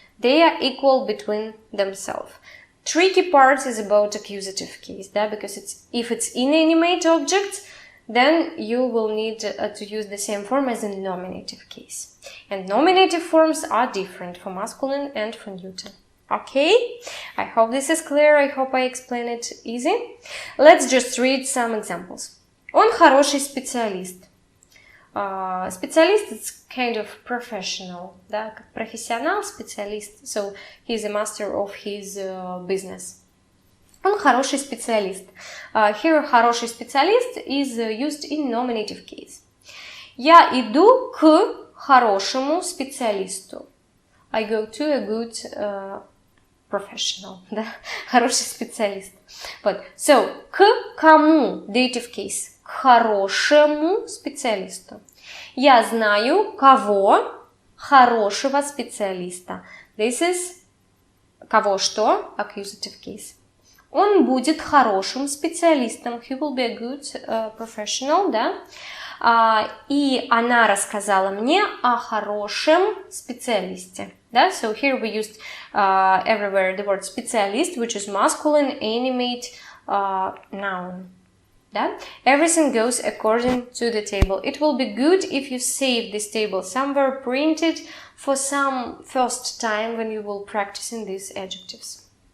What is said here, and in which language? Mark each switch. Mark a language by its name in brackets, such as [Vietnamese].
[English] They are equal between themselves. Tricky part is about accusative case, because if it's inanimate object, then you will need to use the same form as in nominative case. And nominative forms are different for masculine and for neuter. Okay? I hope this is clear. I hope I explain it easy. Let's just read some examples. [Russian] Он хороший специалист. Специалист [English] is kind of professional, [Russian] да, как профессионал, специалист. [English] So he's a master of his business. [Russian] Он хороший специалист. [English] Here [Russian] хороший специалист [English] is used in nominative case. [Russian] Я иду к хорошему специалисту. [English] I go to a good professional, [Russian] да, хороший специалист. Вот. [English] So, [Russian] к кому? [English] Dative case. [Russian] К хорошему специалисту. Я знаю кого? Хорошего специалиста. [English] This is [Russian] кого что? [English] Accusative case. [Russian] Он будет хорошим специалистом. [English] He will be a good professional, да? [Russian] И она рассказала мне о хорошем специалисте. Да? [English] So here we used everywhere the word specialist, which is masculine, animate, noun. [Russian] Да? [English] Everything goes according to the table. It will be good if you save this table somewhere, print it for some first time when you will practice in these adjectives.